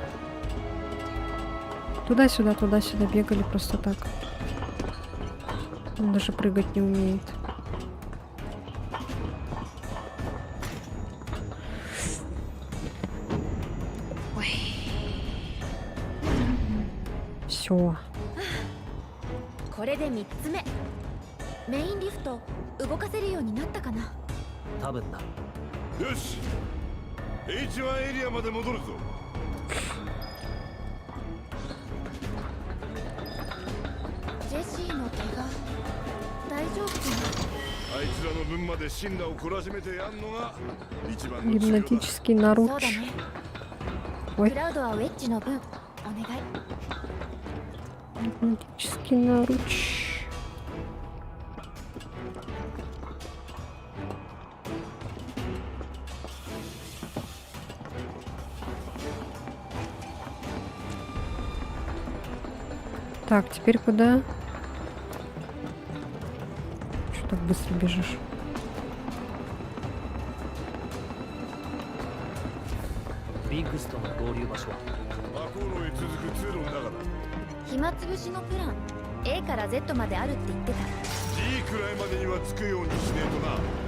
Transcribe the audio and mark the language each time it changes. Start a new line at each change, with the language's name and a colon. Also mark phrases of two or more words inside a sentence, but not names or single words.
Russian: Туда-сюда бегали просто так. Он даже прыгать не умеет. Все.
Japanese: これで3つ目。メインリフト動かせるようになったかな。多分な。よし H1 エリアまで戻るぞ。ジェシーの怪我大丈夫かな。あいつらの分まで神羅を懲らしめてやんのが一番の治療だ。
Russian: Гипнотический
Japanese: そう
Russian: наруч.
Japanese: だね。
Russian: Ой.
Japanese: クラウドはウェッジの分お願い。
Russian: Гипнотический наруч. Так, теперь куда? Что так быстро бежишь?
Japanese: ビッグスとの合流場所はマコーロへ続く通路の中だ。暇つぶしのプラン A から Z まであるって言ってた。 G くらいまでには着くようにしねえとな。